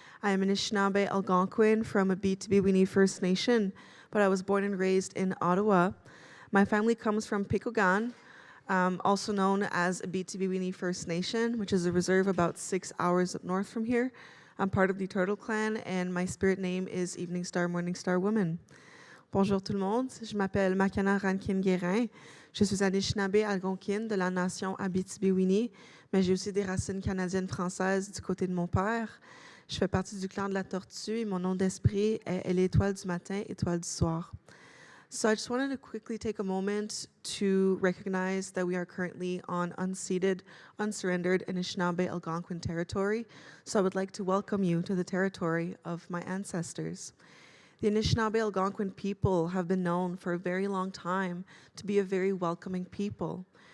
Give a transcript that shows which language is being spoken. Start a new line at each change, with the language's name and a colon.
English: I am an Anishinaabe Algonquin from Abitibi First Nation, but I was born and raised in Ottawa. My family comes from Piche, also known as Abitibi First Nation, which is a reserve about 6 hours up north from here. I'm part of the Turtle Clan, and my spirit name is Evening Star, Morning Star Woman.
French: Bonjour tout le monde, je m'appelle Makhena Rankin-Guerin. Je suis Anishinaabe Algonquine de la nation Abitibi-Winnie, mais j'ai aussi des racines canadiennes françaises du côté de mon père. Je fais partie du clan de la Tortue et mon nom d'esprit est l'étoile du matin, étoile du soir.
English: So I just wanted to quickly take a moment to recognize that we are currently on unceded, unsurrendered Anishinaabe Algonquin territory. So I would like to welcome you to the territory of my ancestors. The Anishinaabe Algonquin people have been known for a very long time to be a very welcoming people.